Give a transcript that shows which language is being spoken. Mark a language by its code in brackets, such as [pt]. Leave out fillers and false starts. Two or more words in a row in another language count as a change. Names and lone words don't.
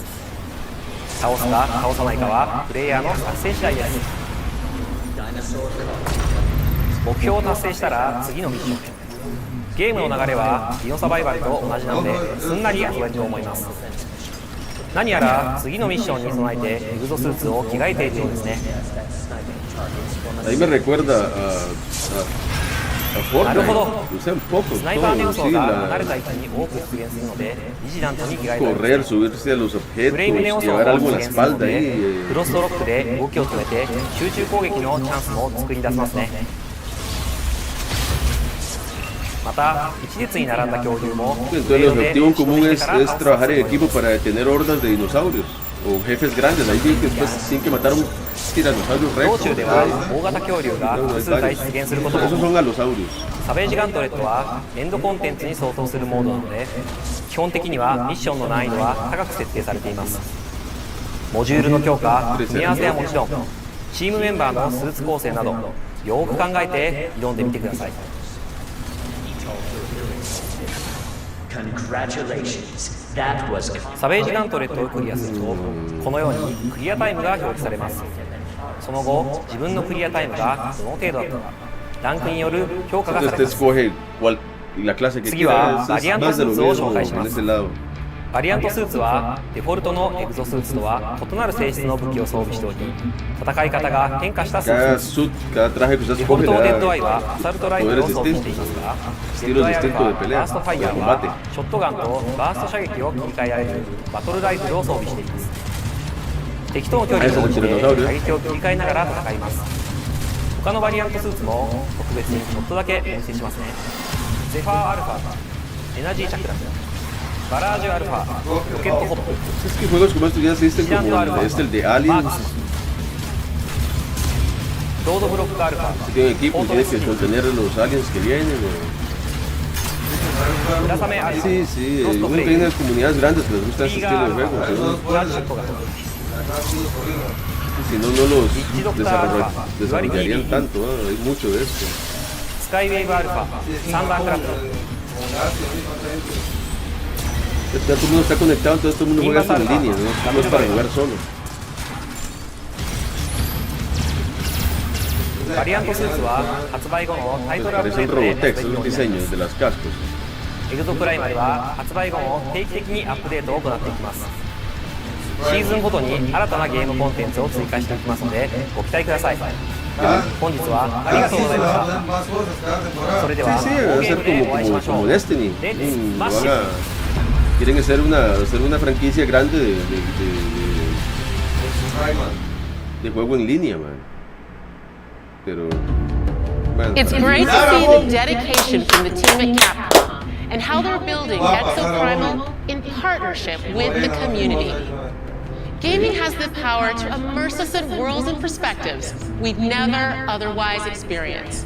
[ja] 倒すか倒さないかはプレイヤーの作戦次第です。目標を達成したら次のミッション。ゲームの流れはディノサバイバルと同じなのですんなり遊べると思います。何やら次のミッションに備えてエグゾスーツを着替えているようですね。 [es] Ahí me recuerda a [ja] なるほど。 [es] Fortnite. [ja] スナイパーの要素が離れた位置に多く出現するのでビジラントに着替えている。 [es] Correr, subirse a los [ja] フレームネオ [es] objetos, [ja] ソー [es] llevar [ja] が [es] algo [ja] 出 [es] en la [ja] 現するの [es] espalda [ja] で [es] y [ja] クロストロックで動きを止めて集中攻撃のチャンスも作り出せますね。また一列に並んだ恐竜も [es] Entonces el objetivo en común es trabajar en equipo para detener hordas de dinosaurios o jefes grandes. Ahí que después tienen que matar un tiranosaurio [ja] 道 [es] rex. [ja] 中では大型恐竜が複数体出現することも。 [es] Esos son alosaurios. [ja] サベージガントレットはエンドコンテンツに相当するモードなので、基本的にはミッションの難易度は高く設定されています。モジュールの強化、組み合わせはもちろんチームメンバーのスーツ構成などよく考えて挑んでみてください。サベージガントレットをクリアするとこのようにクリアタイムが表示されます。その後自分のクリアタイムがどの程度だったかランクによる評価がされます。 [es] La clase que [ja] 次は [es] quieras, [ja] バリアン [es] es [ja] ト [es] más [ja] ス [es] de [ja] ー [es] lo [ja] ツを [es] mismo [ja] 紹介し [es] en [ja] ます。 [es] ese lado. [ja] バリアントスーツはデフォルトのエグゾスーツとは異なる性質の武器を装備しており、戦い方が変化したスーツです。 [es] Cada traje que usted [ja] デフォ [es] escoge [ja] ルト [es] le [ja] デッド [es] da [ja] アイはアサルトライフルを装備していますが、デッドアイアルファ、バーストファイヤーはショットガンとバースト射撃を切り替えられるバトルライフルを装備しています。敵との距離に応じて射撃を切り替えながら戦います。他のバリアントスーツも特別にちょっとだけお見せしますね。ゼファーアルファ、エナジーチャクラ、バラージュアルファ、ロケットホップ、 [es] Es que juegos como estos ya existen como el de Aliens. [ja] ロードブロックアルファ、 [es] Si tiene equipo, tiene que contener los aliens que vienen. [ja] 村雨アルファ、 [es] Sí, sí, uno tiene comunidades grandes que les gusta este estilo de juego. Si no, no los desarrollarían tanto, hay mucho de esto. [ja] スカイウェーブアルファ、サンダークラフト、 [es] Ya todo el mundo está conectado, entonces todo el mundo juega esto en línea, no es para jugar solo. [ja] バリアントスーツは発売後のタイトルアップデ [es] Parecen [ja] ートで [es] Robotex, son los diseños de las cascos. [ja] エグゾプライマルは発売後も定期的にアップデートを行っていきます。シーズンごとに新たなゲームコンテンツを追加していきますのでご期待ください。本日はありがとうございました。それでは [es] Sí, va a [ja] ゲー [es] ser [ja] ムでお会いしましょ [es] como [ja] う。 [es] Destiny. Quieren hacer una franquicia grande de juego en línea, man. Pero, man. [en] It's great to see the dedication from the team at Capcom. and how they're building Exoprimal in partnership with the community. Gaming has the power to immerse us in worlds and perspectives we'd never otherwise experience.